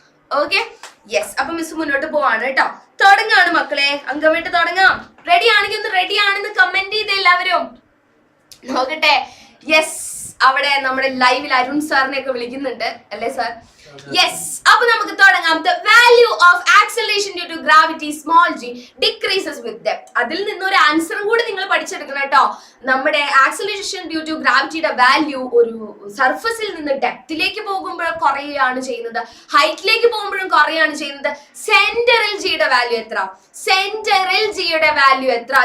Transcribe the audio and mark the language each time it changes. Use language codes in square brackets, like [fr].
[ml] Okay, yes, അപ്പൊ miss മുന്നോട്ട് പോവാണ് കേട്ടോ. തുടങ്ങാണ് മക്കളെ, അങ്കമായിട്ട് തുടങ്ങാം. റെഡി ആണെങ്കിൽ ഒന്ന് റെഡി ആണെന്ന് കമന്റ് ചെയ്ത് എല്ലാവരും നോക്കട്ടെ. യെസ്, അവിടെ നമ്മുടെ ലൈവിൽ അരുൺ സാറിനെ ഒക്കെ വിളിക്കുന്നുണ്ട് അല്ലേ സാർ? യെസ്, അപ്പൊ നമുക്ക് തുടങ്ങാം. [en] The value of acceleration due to gravity small g decreases with depth. [ml] അതിൽ നിന്നൊരു ആൻസറും കൂടി നിങ്ങൾ പഠിച്ചെടുക്കണം കേട്ടോ. നമ്മുടെ ആക്സലറേഷൻ ഡ്യൂ ടു ഗ്രാവിറ്റിയുടെ വാല്യൂ ഒരു സർഫസിൽ നിന്ന് ഡെപ്തിലേക്ക് പോകുമ്പോഴും കുറയാണ് ചെയ്യുന്നത്, ഹൈറ്റിലേക്ക് പോകുമ്പോഴും കുറയാണ് ചെയ്യുന്നത്. സെന്ററിൽ ജിയുടെ വാല്യൂ എത്ര? സെന്ററിൽ ജിയുടെ വാല്യൂ എത്ര?